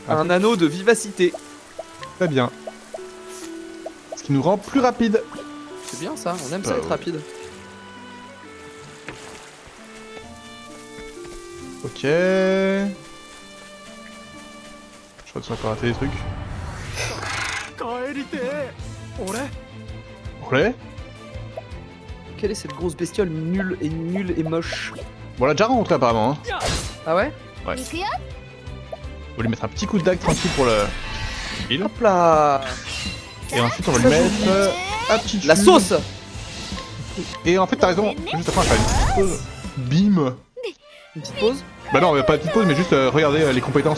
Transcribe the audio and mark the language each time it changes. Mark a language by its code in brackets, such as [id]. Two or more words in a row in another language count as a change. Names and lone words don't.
[fr] Un anneau de vivacité. Très bien. Ce qui nous rend plus rapide. C'est bien ça, on aime ça Ah, être ouais. rapide. Ok. Je crois que ça va rater des trucs. [ja] 帰りてえ俺 [fr] Ouais. Quelle est cette grosse bestiole nulle et moche? Bon, on l'a déjà rencontré apparemment. Hein. Ah ouais? [ja] はい行くよ [fr] On va lui mettre un petit coup de dague tranquille pour le heal. Hop là. Et ensuite on va lui mettre aptitude. La sauce. Et en fait t'as raison, juste après on va faire une petite pause. Bim. Une petite pause. Bah non, pas de petite pause mais juste regarder les compétences